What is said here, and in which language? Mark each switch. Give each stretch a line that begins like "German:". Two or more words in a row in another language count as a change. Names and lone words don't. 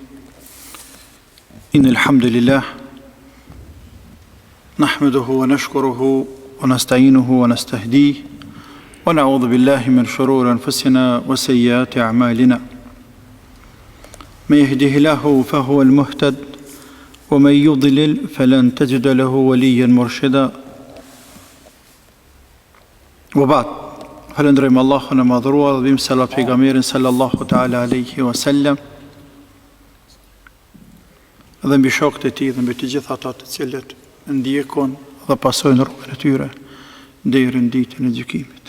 Arabic: إن الحمد لله نحمده ونشكره ونستعينه ونستهديه ونعوذ بالله من شرور أنفسنا وسيئات أعمالنا. من يهده الله فهو المهتد ومن يضلل فلن تجد له وليا مرشدا. وبعد،
Albanian: falëndrojmë Allahun e madhruar dhe bim salat pejgamberin
Arabic: صلى الله تعالى عليه وسلم
Albanian: dhe mbi shokët e tij dhe mbi të gjithë ata të cilët ndjekon dhe pasojnë rrugën e tyre deri në ditën e gjykimit.